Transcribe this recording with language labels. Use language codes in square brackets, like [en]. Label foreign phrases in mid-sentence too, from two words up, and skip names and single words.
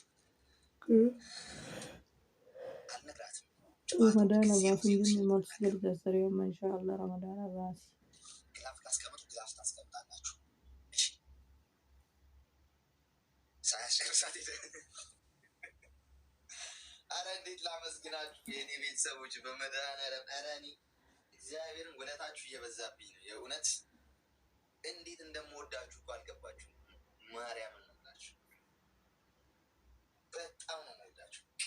[om] Ramadaana baasuun jenne maaltu gargaara yooma inshaallah ramadaana baasi. [am] አረ እንዴት ላመስግናችሁ የኔ ቤተሰቦች በመድኃኒዓለም። ኧረ እኔ እግዚአብሔርን ውለታችሁ እየበዛብኝ ነው የእውነት። እንዴት እንደምወዳችሁ እኮ አልገባችሁም። ማርያም እንላችሁ በጣም ነው የምወዳችሁ።